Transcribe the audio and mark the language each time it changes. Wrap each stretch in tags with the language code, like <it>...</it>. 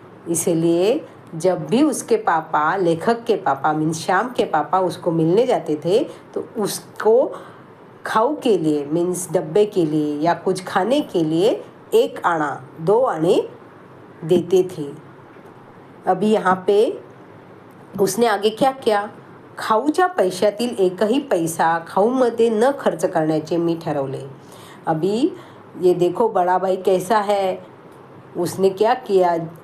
<hi>इसलिए जब भी उसके पापा, लेखक के पापा मीन्स श्याम के पापा उसको मिलने जाते थे, तो उसको खाऊ के लिए मीन्स डब्बे के लिए या कुछ खाने के लिए 1 आना 2 आने देते थे। अभी यहाँ पे उसने आगे क्या किया?</hi> <mr>खाऊच्या पैशातील एकही पैसा खाऊमध्ये न खर्च करण्याचे मी ठरवले।</mr> <hi>अभी ये देखो बड़ा भाई कैसा है, उसने क्या किया?</hi>